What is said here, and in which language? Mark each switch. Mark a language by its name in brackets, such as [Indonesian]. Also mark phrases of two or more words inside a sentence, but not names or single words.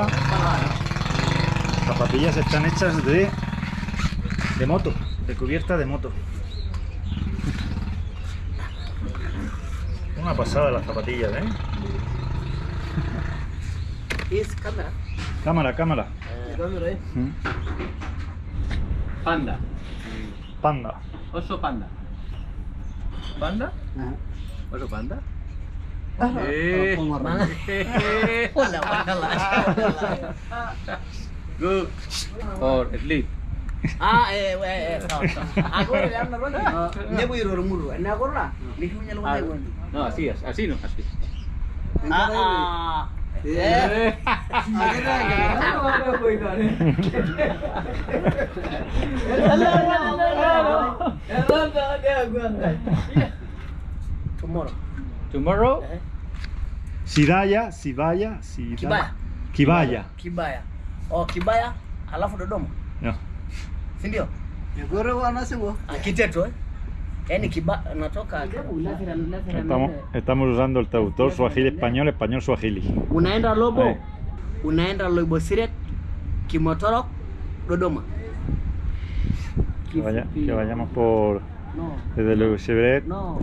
[Spanish] Las zapatillas están hechas de moto, de cubierta de moto. Una pasada las zapatillas, ¿eh? Es cámara. Cámara. Panda. Panda. Oso panda. ¿Panda? ¿Oso panda? [English] Good. Or sleep. [Spanish] No, así es, así no, así. [English] Tomorrow? [Swahili] Sibaya. Kibaya. Kibaya. Oh, Kibaya, alafu Dodoma. [Spanish] No. [Swahili] Si ndio? Kiteto, yaani natoka [Spanish] Estamos usando el traductor suajili español suajili. [Swahili] unaenda Lobo, unaenda Lobo Siret, Kimotorok, Dodoma. [Spanish] Que vayamos por No, desde Lobo Siret. no.